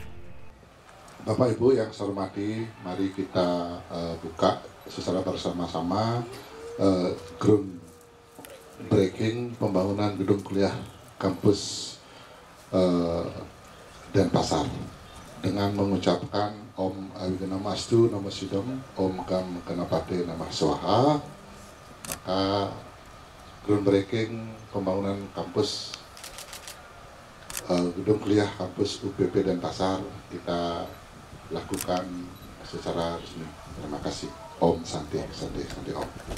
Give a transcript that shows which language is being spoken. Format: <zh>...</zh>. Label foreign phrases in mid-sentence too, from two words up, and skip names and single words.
<id>Bapak Ibu yang saya hormati, mari kita buka secara bersama-sama groundbreaking pembangunan gedung kuliah kampus Denpasar dengan mengucapkan</id> <sa>Om Awigamastu Namo Sidom, Om Gam Ganapati Namah Swaha.</sa> <id>Maka groundbreaking pembangunan kampus gedung kuliah kampus UPP Denpasar kita lakukan secara resmi. Terima kasih.</id> <sa>Om Santi Santi Santi Om.</sa>